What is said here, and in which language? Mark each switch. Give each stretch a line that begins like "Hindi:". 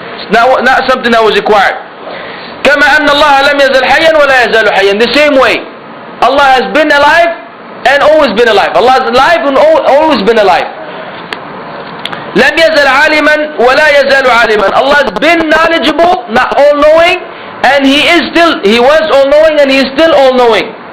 English: Not something that was acquired.
Arabic: كما أن الله لم يزل حيا ولا يزال حيا.
English: In the same way, Allah has been alive and always been alive. Allah is alive and always been alive.
Arabic: لم يزل عالما ولا يزال عالما.
English: Allah has been knowledgeable, not all-knowing, and He was all-knowing and He is still all-knowing.